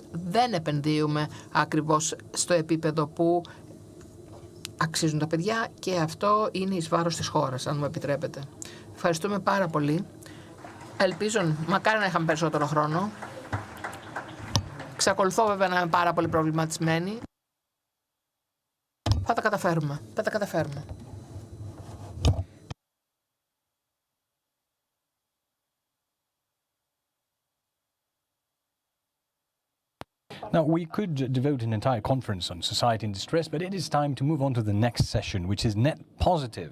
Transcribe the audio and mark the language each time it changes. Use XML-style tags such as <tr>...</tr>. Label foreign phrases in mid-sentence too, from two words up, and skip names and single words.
<el>Δεν επενδύουμε ακριβώς στο επίπεδο που αξίζουν τα παιδιά και αυτό είναι εις βάρος της χώρας, αν μου επιτρέπετε. Ευχαριστούμε πάρα πολύ. Ελπίζω, μακάρι να είχαμε περισσότερο χρόνο. Εξακολουθώ βέβαια να είμαι πάρα πολύ προβληματισμένη. Θα τα καταφέρουμε. Θα τα καταφέρουμε.</el> <en>Now, we could devote an entire conference on society in distress, but it is time to move on to the next session, which is net positive.</en>